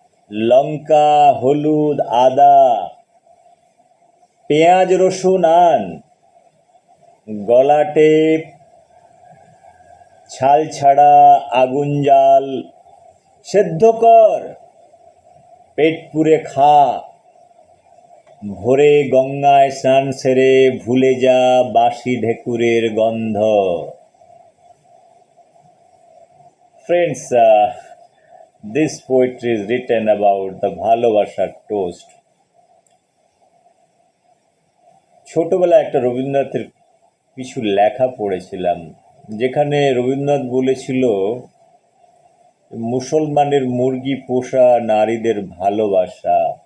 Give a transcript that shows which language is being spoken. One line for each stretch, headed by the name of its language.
Bangla: লঙ্কা, হলুদ, আদা, পেঁয়াজ, রসুন আন, গলা টেপ, ছাল ছাড়া আগুন জাল, সেদ্ধ কর, পেট পুরে খা, ভোরে গঙ্গায় স্নান সেরে ভুলে যা বাসি ঢেকুরের গন্ধ।
English: Friends, this poetry is written about the
Bangla: ভালোবাসার টোস্ট। ছোটবেলায় একটা রবীন্দ্রনাথের কিছু লেখা পড়েছিলাম, যেখানে রবীন্দ্রনাথ বলেছিল মুসলমানের মুরগি পোষা নারীদের ভালোবাসা।